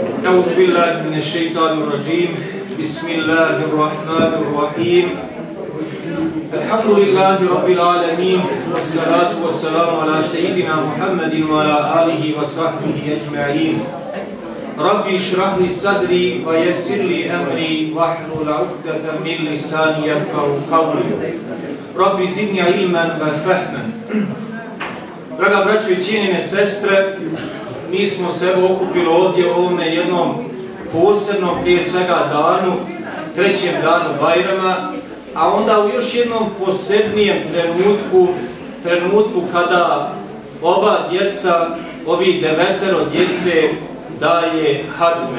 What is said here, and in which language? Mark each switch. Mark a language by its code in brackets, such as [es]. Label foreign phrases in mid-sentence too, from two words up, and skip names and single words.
[ar] أعوذ بالله من الشيطان الرجيم بسم الله الرحمن الرحيم الحمد لله رب العالمين والصلاة والسلام على سيدنا محمد وعلى آله وصحبه أجمعين ربي اشرح لي صدري ويسر لي أمري واحلل عقدة من لساني يفقهوا قولي ربي زدني علما وفهما. [bs] Draga braćo i cijenjene sestre, mi smo se okupili ovdje u ovome jednom posebnom, prije svega danu, trećem danu Bajrama, a onda u još jednom posebnijem trenutku kada ova djeca, ovih 9 djece daje hatme.